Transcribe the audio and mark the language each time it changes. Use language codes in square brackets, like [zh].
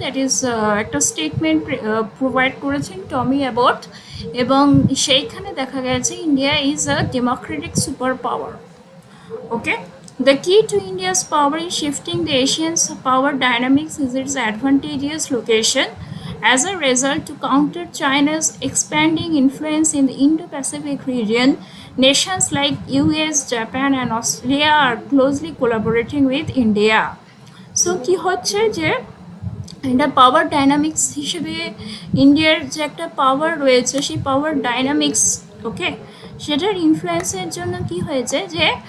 [en] that is [bn] একটা statement provide করেছেন টমি Abbott, এবং সেইখানে দেখা গেছে India [en] Is a democratic super power. Okay, the key to India's power is shifting the Asian power dynamics is its advantageous location. As a result, to counter China's expanding influence in the Indo-Pacific region, nations like US, Japan and Australia are closely collaborating with India. [bn] So কি হচ্ছে যে এটা পাওয়ার dynamics হিসেবে ইন্ডিয়ার যে একটা পাওয়ার রয়েছে সেই পাওয়ার ডাইনামিক্স, ওকে, সেটার ইনফ্লুয়েন্সের জন্য কি হয়েছে যে